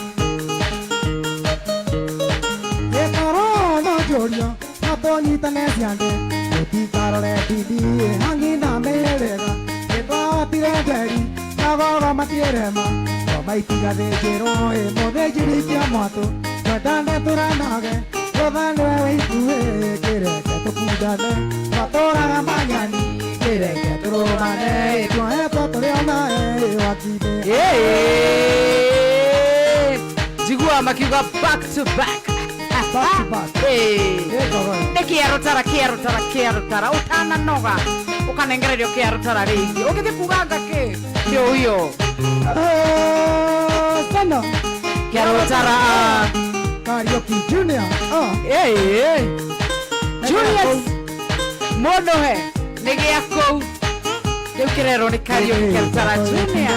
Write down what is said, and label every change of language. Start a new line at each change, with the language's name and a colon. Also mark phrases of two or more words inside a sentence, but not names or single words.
Kikuyu: Gĩkoro no njũrio no tũnyitane ciande Tũtikarore ndini hangi na mĩhĩrĩga Gĩtwahotire nderi magogo matiĩrema Ngomba itigathĩnjĩrwo mũthĩnjĩri kĩo mwatũ Twendane tũrenage tũthanĩwe wĩikuĩ Kĩreke tũkundane twatũraga manyani Kĩreke tũrũmane tuohetwo tũrĩ onawe wakinĩ njigua makiuga
English: back to back Back to back.
Kikuyu: nĩ Kiarotara ũtananoga ũkanengererio Kiarotara rĩngĩ ũgĩthiĩ kuganga kĩ kĩũhiũ Sana Kiarotara Karaoke Junior Julius mũndũ he nĩ gĩa kũu rĩu kĩrerwo nĩ Karaoke Kiarotara Junior